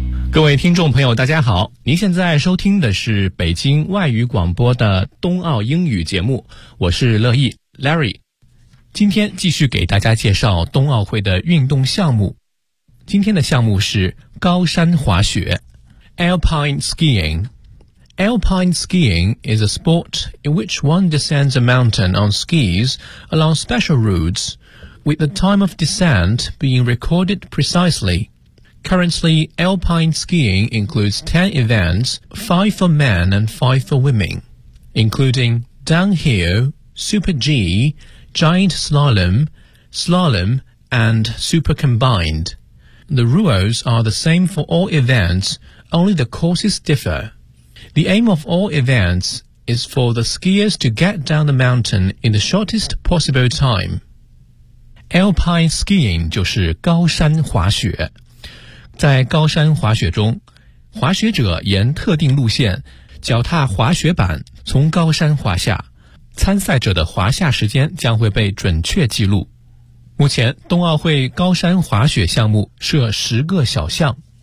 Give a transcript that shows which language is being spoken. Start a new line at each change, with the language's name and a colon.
Chinese: 各位听众朋友，大家好，您现在收听的是北京外语广播的冬奥英语节目，我是乐意 Larry。今天继续给大家介绍冬奥会的运动项目，今天的项目是高山滑雪。
English: Alpine skiing. Alpine skiing is a sport in which one descends a mountain on skis along special routes, with the time of descent being recorded precisely. Currently, alpine skiing includes 10 events, 5 for men and 5 for women, including downhill, super G, giant slalom, and super combined. The rules are the same for all events,Only the courses differ. The aim of all events is for the skiers to get down the mountain in the shortest possible time.
Chinese: Alpine skiing 就是高山滑雪。在高山滑雪中，滑雪者沿特定路线，脚踏滑雪板从高山滑下。参赛者的滑下时间将会被准确记录。目前，冬奥会高山滑雪项目设10个小项。